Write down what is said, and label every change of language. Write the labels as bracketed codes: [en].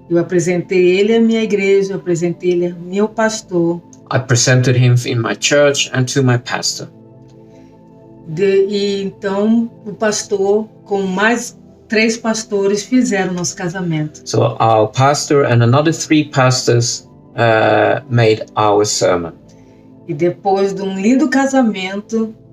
[pt] Eu apresentei ele à minha igreja, eu apresentei ele ao meu pastor. [en] I presented him in my church and to my pastor. [pt] E então o pastor, com mais 3 pastores, fizeram nosso casamento. [en] So our pastor and another 3 pastors made our sermon. [pt] E depois de um lindo casamento,